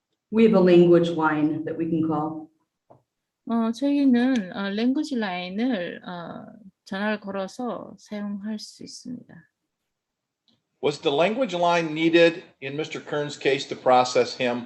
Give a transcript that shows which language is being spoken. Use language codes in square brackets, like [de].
[en] We have a language line that we can call. [ko] 저희는 랭귀지 라인을 전화를 걸어서 사용할 수 있습니다. [en] Was the language line needed in Mr. Kern's case to process him?